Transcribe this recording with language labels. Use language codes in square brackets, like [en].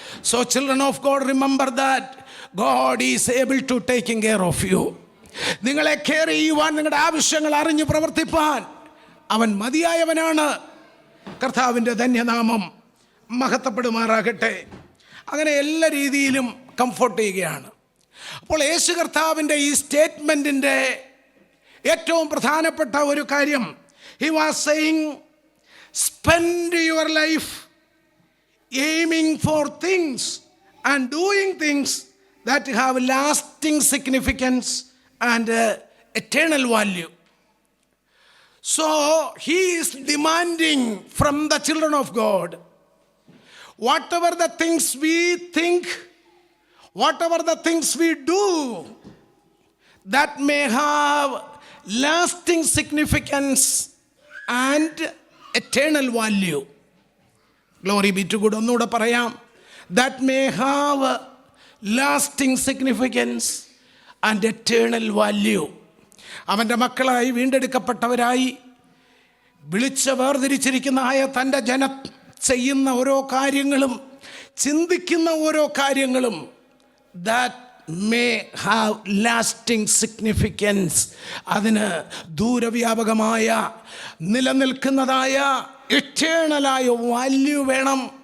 [en] So children of God, remember that God is able to taking care of you. [ml] നിങ്ങളെ care ചെയ്യുവാൻ, നിങ്ങളുടെ ആവശ്യങ്ങൾ അറിഞ്ഞ് പ്രവർത്തിപ്പാൻ അവൻ മതിയായവനാണ്. കർത്താവിൻ്റെ ധന്യനാമം മഹത്വപ്പെടുമാറാകട്ടെ. അങ്ങനെ എല്ലാ രീതിയിലും കംഫോർട്ട് ചെയ്യുകയാണ്. അപ്പോൾ യേശു കർത്താവിൻ്റെ ഈ സ്റ്റേറ്റ്മെൻറ്റിൻ്റെ ഏറ്റവും പ്രധാനപ്പെട്ട ഒരു കാര്യം, [en] he was saying, spend your life aiming for things and doing things that have lasting significance and eternal value. So he is demanding from the children of God, whatever the things we think, whatever the things we do that may have lasting significance and eternal value. Glory be to God. [ml] ഒന്നുകൂടെ പറയാം, [en] that may have lasting significance and eternal value. [ml] അവൻ്റെ മക്കളായി, വീണ്ടെടുക്കപ്പെട്ടവരായി, വിളിച്ച് വേർതിരിച്ചിരിക്കുന്ന തൻ്റെ ജനം ചെയ്യുന്ന ഓരോ കാര്യങ്ങളും, ചിന്തിക്കുന്ന ഓരോ കാര്യങ്ങളും [en] that may have lasting significance, [ml] അതിന് ദൂരവ്യാപകമായ, നിലനിൽക്കുന്നതായ, എറ്റേണലായ വാല്യൂ വേണം.